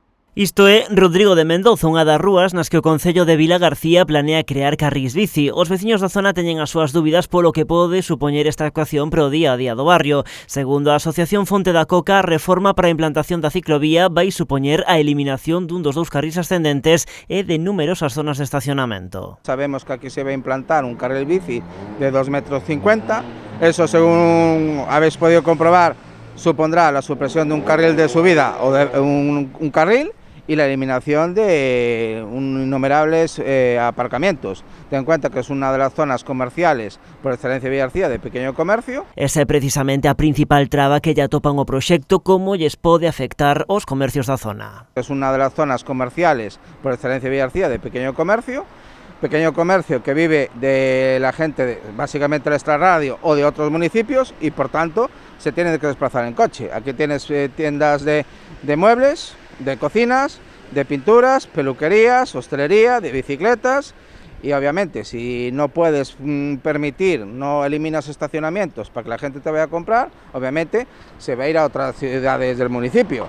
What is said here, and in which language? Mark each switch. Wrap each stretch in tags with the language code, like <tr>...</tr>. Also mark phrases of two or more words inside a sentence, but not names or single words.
<gl>Isto é Rodrigo de Mendoza, unha das rúas nas que o Concello de Vilagarcía planea crear carrís bici. Os veciños da zona teñen as súas dúbidas polo que pode supoñer esta actuación para o día a día do barrio. Segundo a Asociación Fonte da Coca, a reforma para a implantación da ciclovía vai supoñer a eliminación dun dos dous carrís ascendentes e de numerosas zonas de estacionamento.</gl> <es>Sabemos que aquí se va a implantar un carril bici de 2,50 metros. Eso, según habéis podido comprobar, supondrá la supresión de un carril de subida o de un carril y la eliminación de innumerables aparcamientos. Ten en cuenta que es una de las zonas comerciales por excelencia de Villagarcía de pequeño comercio.</es> <gl>Esa é precisamente a principal traba que lle atopan o proxecto, como lles pode afectar os comercios da zona.</gl> <es>Es una de las zonas comerciales por excelencia de Villagarcía de pequeño comercio que vive de la gente básicamente de Extrarradio o de otros municipios y por tanto se tiene que desplazar en coche. Aquí tienes tiendas de muebles, de cocinas, de pinturas, peluquerías, hostelería, de bicicletas y obviamente si no puedes permitir, no eliminas estacionamientos para que la gente te vaya a comprar, obviamente se va a ir a otras ciudades del municipio.</es>